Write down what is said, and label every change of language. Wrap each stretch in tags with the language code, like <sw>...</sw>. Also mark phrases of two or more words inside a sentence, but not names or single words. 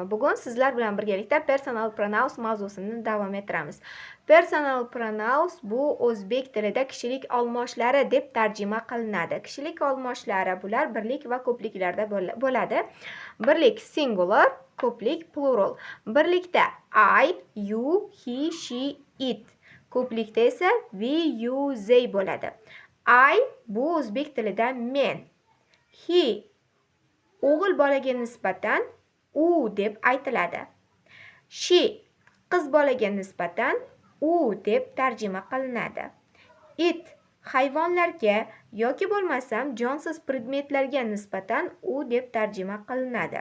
<uz>Bugun sizlar bilan birgalikda</uz> <en>personal pronouns</en> <uz>mavzusini davom ettiramiz.</uz> <en>Personal pronouns</en> <uz>bu o'zbek tilida kishilik olmoshlari deb tarjima qilinadi. Kishilik olmoshlari bular birlik va ko'pliklarda bo'ladi. Birlik singular, ko'plik plural.</uz> <en>Birlikda I, you, he, she, it.</en> <uz>Ko'plikda esa</uz> <en>we, you, they</en> <uz>bo'ladi. I bu o'zbek tilida men. He o'g'il bolaga nisbatan u deb aytiladi. She qiz bolaga nisbatan u deb tarjima qilinadi. It hayvonlarga yoki bo'lmasam jonsiz predmetlarga nisbatan u deb tarjima qilinadi.</uz>